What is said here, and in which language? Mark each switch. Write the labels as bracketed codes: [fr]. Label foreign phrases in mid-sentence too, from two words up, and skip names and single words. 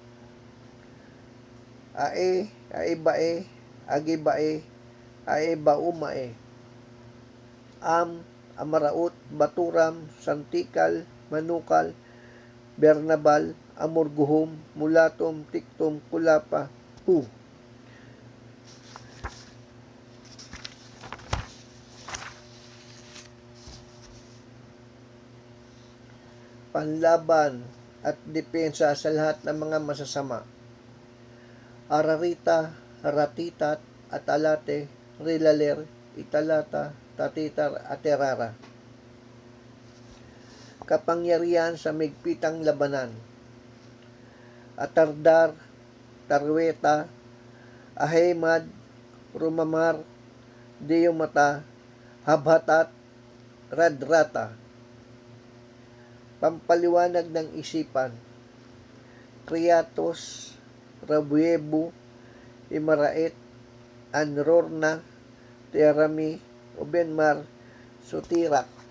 [tl] aibae, agibae, aebaumae, amaraut, baturam, santikal, manukal, bernabal, amorguhom, mulatom, tiktom, kulapa, pu. Panlaban at depensa sa lahat ng mga masasama. Ararita, ratitat, atalate, rilaler, italata, tatitar, aterara. Kapangyarihan sa migpitang labanan. Atardar, tarweta, ahemad, rumamar, diyomata, habhatat, radrata. Pampaliwanag ng isipan. Kriatos, rabuebu, imaraet, anrorna, terami, obenmar, sutirak.